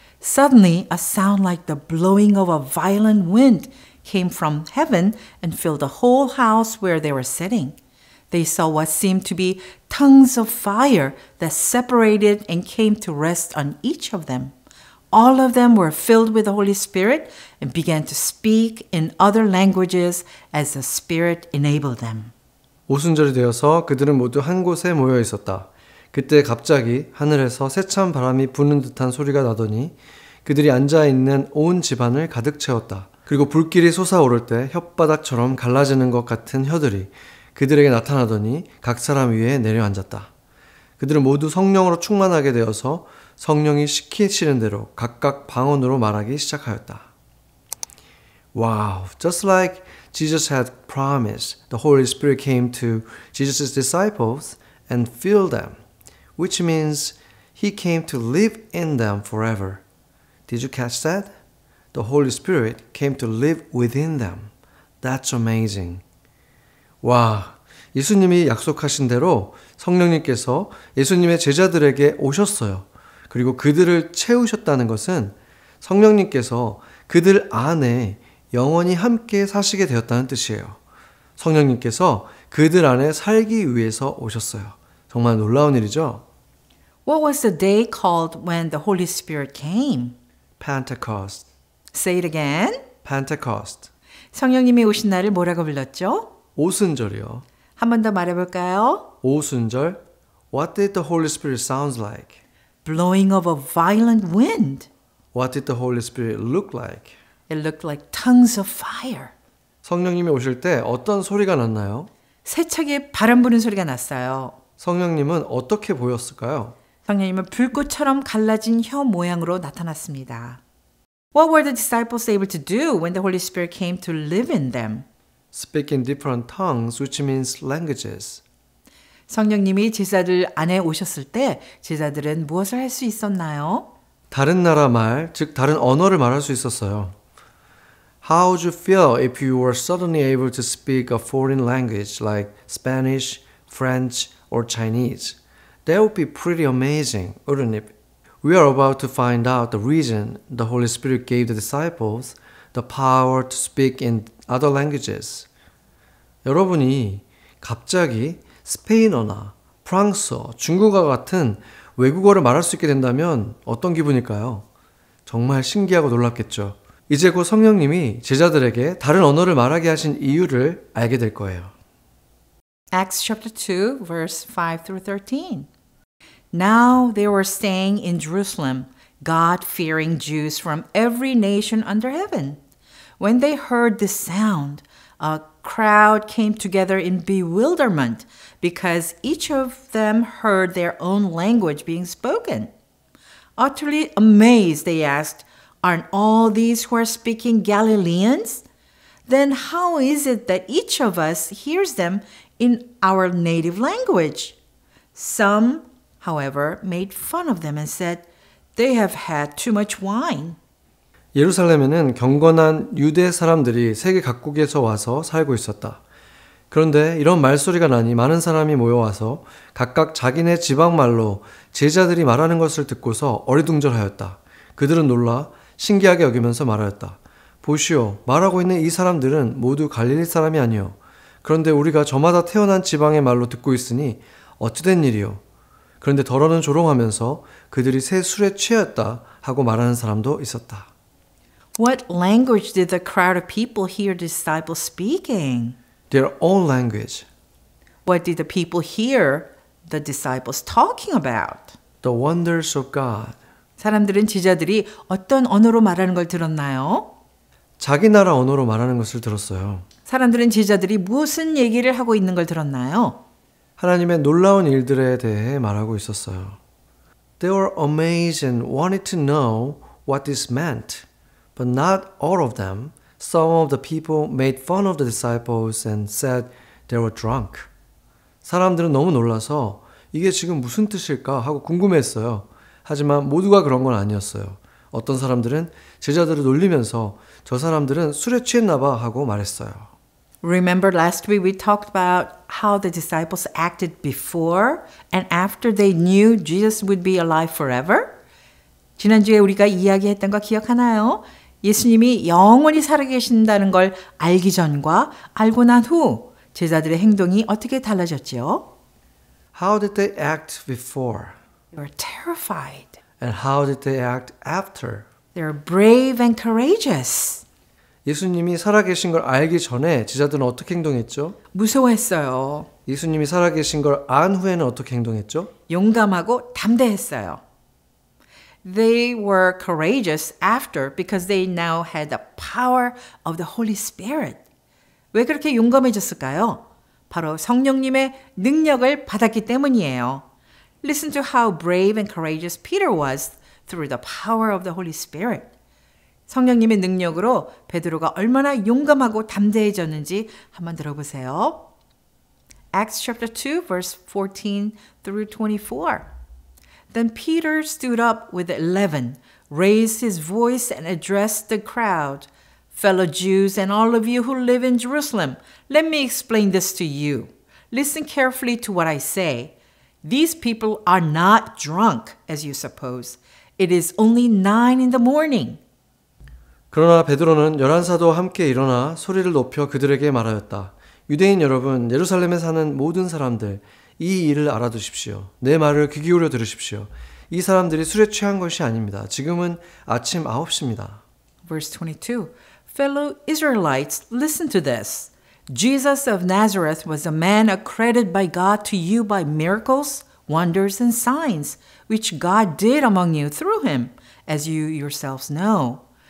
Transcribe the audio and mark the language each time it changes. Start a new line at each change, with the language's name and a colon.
English: Suddenly, a sound like the blowing of a violent wind came from heaven and filled the whole house where they were sitting. They saw what seemed to be tongues of fire that separated and came to rest on each of them. All of them were filled with the Holy Spirit and began to speak in other languages as the Spirit enabled them.
Korean: 오순절이 되어서 그들은 모두 한 곳에 모여 있었다. 그때 갑자기 하늘에서 세찬 바람이 부는 듯한 소리가 나더니 그들이 앉아있는 온 집안을 가득 채웠다. 그리고 불길이 솟아오를 때 혓바닥처럼 갈라지는 것 같은 혀들이 그들에게 나타나더니 각 사람 위에 내려앉았다. 그들은 모두 성령으로 충만하게 되어서 성령이 시키시는 대로 각각 방언으로 말하기 시작하였다.
English: Wow, just like Jesus had promised, the Holy Spirit came to Jesus' disciples and filled them, which means He came to live in them forever. Did you catch that? The Holy Spirit came to live within them. That's amazing.
Korean: 와, 예수님이 약속하신 대로 성령님께서 예수님의 제자들에게 오셨어요. 그리고 그들을 채우셨다는 것은 성령님께서 그들 안에 영원히 함께 사시게 되었다는 뜻이에요. 성령님께서 그들 안에 살기 위해서 오셨어요. 정말 놀라운 일이죠?
English: What was the day called when the Holy Spirit came? Pentecost. Say it again. Pentecost.
Korean: 성령님이 오신 날을 뭐라고 불렀죠? 오순절이요. 한 번 더 말해볼까요? 오순절.
English: What did the Holy Spirit sound like? Blowing of a violent wind. What did the Holy Spirit look like? It looked like tongues of fire.
Korean: 성령님이 오실 때 어떤 소리가 났나요? 세차게 바람 부는 소리가 났어요. 성령님은 어떻게 보였을까요? 성령님은 불꽃처럼 갈라진 혀 모양으로 나타났습니다.
English: What were the disciples able to do when the Holy Spirit came to live in them? Speak in different tongues, which means languages.
Korean: 성령님이 제자들 안에 오셨을 때 제자들은 무엇을 할 수 있었나요? 다른 나라 말, 즉 다른 언어를 말할 수 있었어요.
English: How would you feel if you were suddenly able to speak a foreign language like Spanish, French, or Chinese? That would be pretty amazing, wouldn't it? We are about to find out the reason the Holy Spirit gave the disciples the power to speak in other languages.
Korean: 여러분이 갑자기 스페인어나 프랑스어, 중국어 같은 외국어를 말할 수 있게 된다면 어떤 기분일까요? 정말 신기하고 놀랍겠죠. 이제 곧 성령님이 제자들에게 다른 언어를 말하게 하신 이유를 알게 될 거예요.
English: Acts chapter 2, verse 5 through 13. Now they were staying in Jerusalem, God-fearing Jews from every nation under heaven. When they heard this sound, a crowd came together in bewilderment because each of them heard their own language being spoken. Utterly amazed, they asked, "Aren't all these who are speaking Galileans? Then how is it that each of us hears them in our native language?" Some, however, made fun of them and said, "They have had too much wine."
Korean: 예루살렘에는 경건한 유대 사람들이 세계 각국에서 와서 살고 있었다. 그런데 이런 말소리가 나니 많은 사람이 모여와서 각각 자기네 지방말로 제자들이 말하는 것을 듣고서 어리둥절하였다. 그들은 놀라 신기하게 여기면서 말하였다. 보시오, 말하고 있는 이 사람들은 모두 갈릴리 사람이 아니요. 그런데 우리가 저마다 태어난 지방의 말로 듣고 있으니 어찌된 일이요. 그런데 더러는 조롱하면서 그들이 새 술에 취하였다 하고 말하는 사람도 있었다.
English: What language did the crowd of people hear the disciples speaking? Their own language, What did the people hear the disciples talking about? the wonders of God.
Korean: 사람들은 제자들이 어떤 언어로 말하는 걸 들었나요? 자기 나라 언어로 말하는 것을 들었어요. 사람들은 제자들이 무슨 얘기를 하고 있는 걸 들었나요? 하나님의 놀라운 일들에 대해 말하고 있었어요.
English: They were amazed and wanted to know what this meant, but not all of them. Some of the people made fun of the disciples and said they were drunk.
Korean: 사람들은 너무 놀라서 이게 지금 무슨 뜻일까 하고 궁금했어요. 하지만 모두가 그런 건 아니었어요. 어떤 사람들은 제자들을 놀리면서 저 사람들은 술에 취했나 봐 하고 말했어요.
English: Remember last week we talked about how the disciples acted before and after they knew Jesus would be alive forever?
Korean: 지난주에 우리가 이야기했던 거 기억하나요? 예수님이 영원히 살아계신다는 걸 알기 전과 알고 난 후 제자들의 행동이 어떻게 달라졌죠?
English: How did they act before? They were terrified. And how did they act after? They were brave and courageous.
Korean: 예수님이 살아계신 걸 알기 전에 제자들은 어떻게 행동했죠? 무서워했어요. 예수님이 살아계신 걸 안 후에는 어떻게 행동했죠? 용감하고 담대했어요.
English: They were courageous after because they now had the power of the Holy Spirit.
Korean: 왜 그렇게 용감해졌을까요? 바로 성령님의 능력을 받았기 때문이에요.
English: Listen to how brave and courageous Peter was through the power of the Holy Spirit.
Korean: 성령님의 능력으로 베드로가 얼마나 용감하고 담대해졌는지 한번 들어보세요.
English: Acts chapter 2 verse 14 through 24. Then Peter stood up with the 11, raised his voice and addressed the crowd. "Fellow Jews and all of you who live in Jerusalem, let me explain this to you. Listen carefully to what I say. These people are not drunk, as you suppose. It is only 9 in the morning.
Korean: 그러나 베드로는 11사도와 함께 일어나 소리를 높여 그들에게 말하였다. 유대인 여러분, 예루살렘에 사는 모든 사람들, 이 일을 알아두십시오. 내 말을 귀 기울여 들으십시오. 이 사람들이 술에 취한 것이 아닙니다. 지금은 아침 9시입니다.
English: Verse 22. Fellow Israelites, listen to this. Jesus of Nazareth was a man accredited by God to you by miracles, wonders, and signs, which God did among you through him, as you yourselves know.